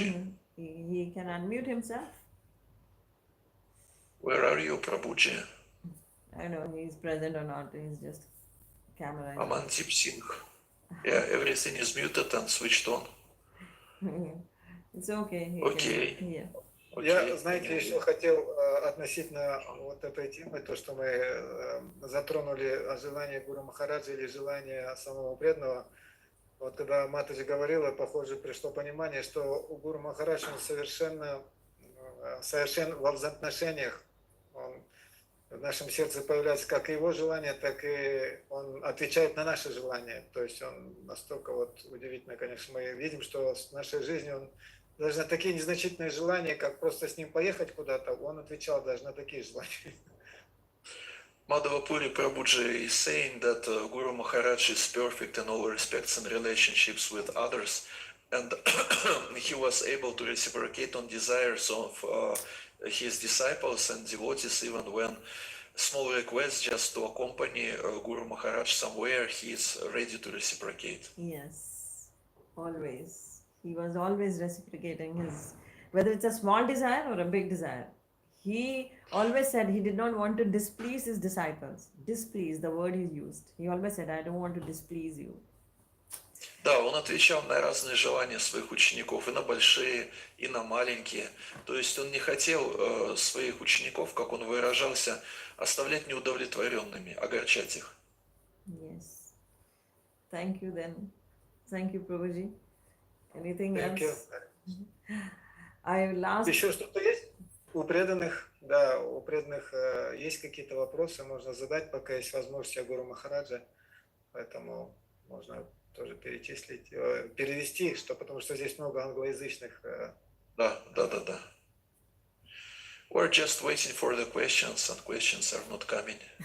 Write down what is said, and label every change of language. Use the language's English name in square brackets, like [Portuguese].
[English] him? He can unmute himself? Where are you, Prabhuji? I don't know he's present or not. He's just camera. Amandeep Singh. Yeah, everything is muted and switched on. It's okay. He [Russian] Окей. [English] can hear. [Russian] Я, знаете, еще хотел относительно вот этой темы, то, что мы затронули о желании Гуру Махараджа или желание самого преданного. Вот когда Матаджи говорила, похоже, пришло понимание, что у Гуру Махараджа он совершен во взаимоотношениях. Он в нашем сердце появляется как его желание, так и он отвечает на наши желания. То есть он настолько вот удивительно, конечно, мы видим, что в нашей жизни он даже на такие незначительные желания, как просто с ним поехать куда-то, он отвечал даже на такие желания. [English] Madhavapuri Prabhuji is saying that Guru Maharaj is perfect in all respects and relationships with others, and he was able to reciprocate on desires of his disciples and devotees, even when small requests just to accompany Guru Maharaj somewhere, he is ready to reciprocate. Yes, always. He was always reciprocating his, whether it's a small desire or a big desire. He always said he did not want to displease his disciples. Displease, the word he used. He always said, I don't want to displease you. [Russian] Да, он отвечал на разные желания своих учеников, и на большие, и на маленькие. То есть он не хотел своих учеников, как он выражался, оставлять неудовлетворенными, огорчать их. [English] Yes. Thank you then. Thank you, Prabhuji. Anything Thank else? you. I last. [Russian] Еще что-то есть? У преданных, да, у преданных есть какие-то вопросы, можно задать, пока есть возможность о Гуру Махараджа, поэтому можно тоже перечислить, перевести, что, потому что здесь много англоязычных. Да. [English] We're just waiting for the questions, and questions are not coming.